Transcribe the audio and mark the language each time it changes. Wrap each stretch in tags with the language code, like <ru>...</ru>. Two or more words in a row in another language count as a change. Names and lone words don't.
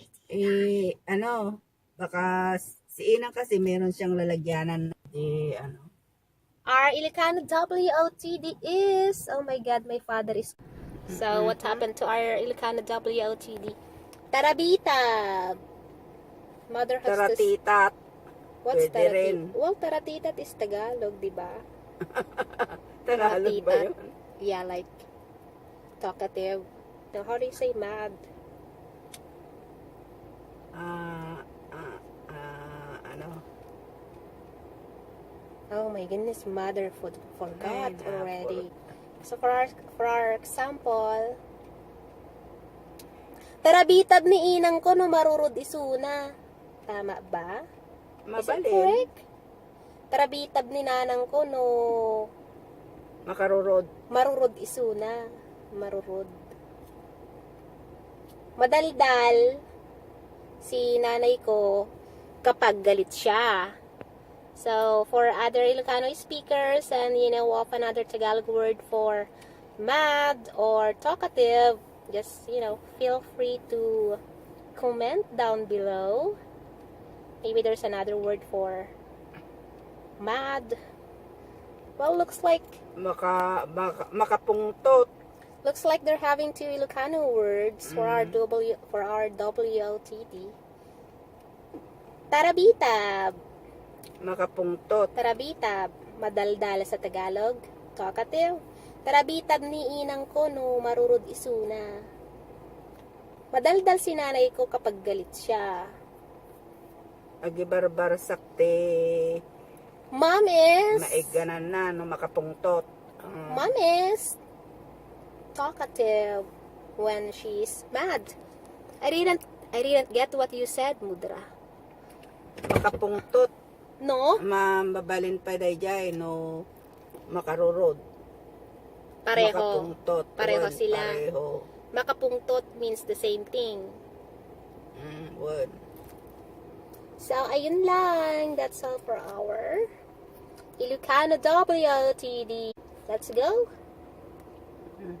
<tl>baka si Inang kasi meron siyang lalagyanan.</tl> <en>Our Ilocano WOTD is, oh my God, my father is. So, what happened to our Ilocano WOTD?</en> <ilo>Tarabita.</ilo> <en>Mother has to...</en> <tl>Taratitat.</tl> <en>What's</en> <tl>Pwede rin. taratitat?</tl> <en>Well, taratitat is Tagalog,</en> <tl>di ba? Tagalog ba yun?</tl> <en>Yeah, like talkative. Now, how do you say mad? Oh my goodness, mother forgot already. So for our example,</en> <ilo>tarabitab ni inang ko no marurod isuna.</ilo> <tl>Tama ba?</tl> <en>Is it</en> <ilo>Mabalin.</ilo> <en>correct?</en> <ilo>Tarabitab ni nanang ko no Makarurod. marurod isuna. Marurod.</ilo> <tl>Madaldal si nanay ko kapag galit siya.</tl> <en>So, for other Ilocano speakers and, of another Tagalog word for mad or talkative, just, feel free to comment down below. Maybe there's another word for mad. Well, looks like</en> <ilo>Makapungtot.</ilo> <en>looks like they're having two Ilocano words for our WOTD.</en> <ilo>Tarabitab. Makapungtot. Tarabitab,</ilo> <tl>madaldal sa Tagalog,</tl> <en>talkative.</en> <ilo>Tarabitab ni inang ko no marurod isuna.</ilo> <tl>Madaldal si nanay ko kapag galit siya.</tl> <ilo>Agibarbar sakte.</ilo> <en>Mom is...</en> <ilo>Maiganan na no makapungtot.</ilo> <en>Mom is talkative when she's mad. I didn't get what you said, Mudra.</en> <ilo>Makapungtot. No? Mabalin pa dayjay no makarurod.</ilo> <tl>Pareho.</tl> <ilo>Makapungtot.</ilo> <tl>Pareho sila. Pareho.</tl> <en>Makapungtot means the same thing. Word. So,</en> <tl>ayun lang.</tl> <en>That's all for our Ilocano WOTD. Let's go.</en>